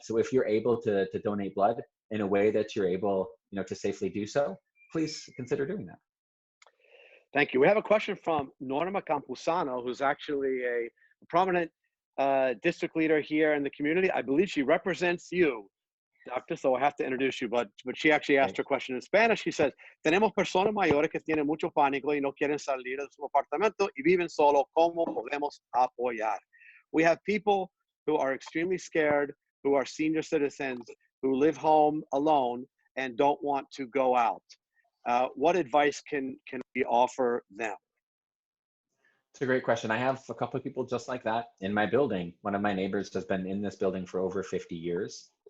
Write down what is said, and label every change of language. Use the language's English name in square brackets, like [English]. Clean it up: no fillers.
[English] So if you're able to donate blood in a way that you're able, to safely do so, please consider doing that. Thank you. We have a question from Norma Campusano, who's actually a prominent district leader here in the community. I believe she represents you, Doctor, so I have to introduce you, but she actually asked her question in Spanish. She says, [Spanish] tenemos personas mayores que tienen mucho pánico y no quieren salir de su apartamento y viven solo. ¿Cómo podemos apoyar? [English] We have people who are extremely scared, who are senior citizens, who live home alone and don't want to go out. What advice can we offer them? It's a great question. I have a couple of people just like that in my building. One of my neighbors has been in this building for over 50 years.